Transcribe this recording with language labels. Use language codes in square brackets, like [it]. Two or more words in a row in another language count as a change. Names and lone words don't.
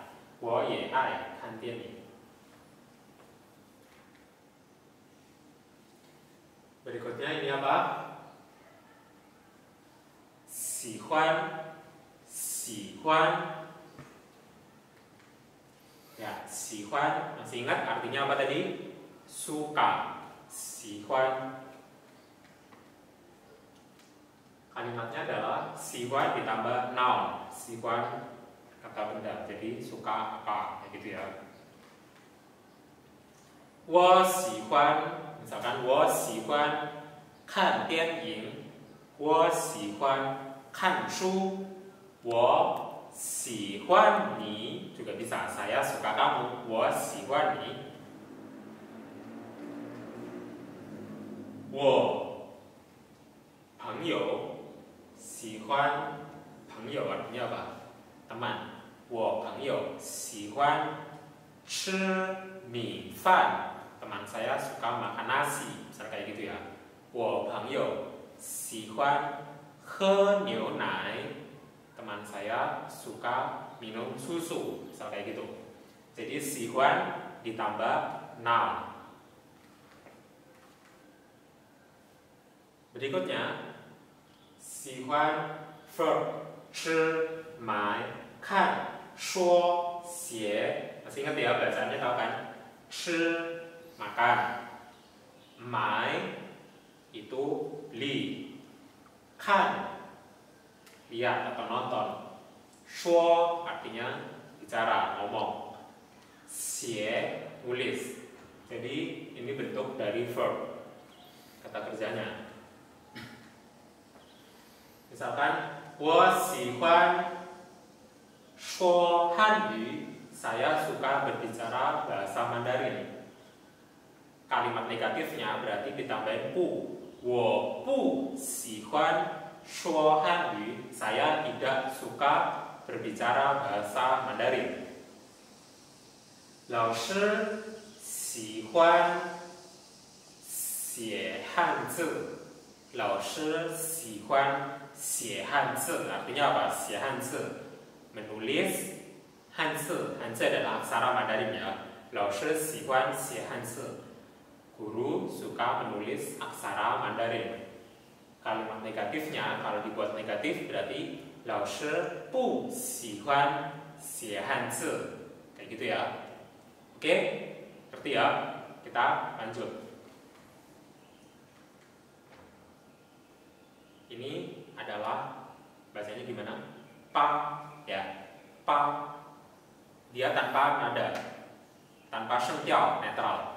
[zh] 我也爱看电影. [id] Berikutnya ini apa? Sihuan, sihuan. Ya, sihuan. Masih ingat artinya apa tadi? Suka. Sihuan. Kalimatnya adalah sihuan ditambah noun. Sihuan kata benda. Jadi suka apa? Kayak gitu ya. [zh] 我喜欢 misalkan 我喜欢看电影，我喜欢看书，我喜欢你 [id] juga bisa saya suka kamu， [zh] 我喜欢你。我朋友喜欢朋友 [id] artinya apa? [zh] Teman. 我朋友喜欢吃米饭。 [id] Teman saya suka makan nasi, misalnya kayak gitu ya. [zh] 我朋友喜欢喝牛奶. [id] Teman saya suka minum susu, misalnya kayak gitu. Jadi sihuan ditambah noun. Berikutnya sihuan verb [zh] 吃买看说写. [id] Masih ingat ya bacaannya, tahu kan? 吃 makan, mai itu beli, kan lihat atau nonton, shuo artinya bicara, ngomong, xie tulis. Jadi ini bentuk dari verb, kata kerjanya. [zh] Misalkan 我喜欢说汉语, [id] saya suka berbicara bahasa Mandarin. Kalimat negatifnya berarti ditambahin pu. [zh] 我不喜欢说汉语, [id] saya tidak suka berbicara bahasa Mandarin. [zh] 老师喜欢写汉字，老师喜欢写汉字 [id] artinya apa? [zh] 写汉字 [id] menulis 汉字 汉字 adalah aksara Mandarin ya. [zh] 老师喜欢写汉字, [id] guru suka menulis aksara Mandarin. Kalimat negatifnya kalau dibuat negatif berarti [zh] 老师不喜欢写汉字, [id] kayak gitu ya. Oke, ngerti ya? Kita lanjut. Ini adalah bahasanya gimana? Pa, ya. Pa. Dia tanpa nada, tanpa shengtiao, netral.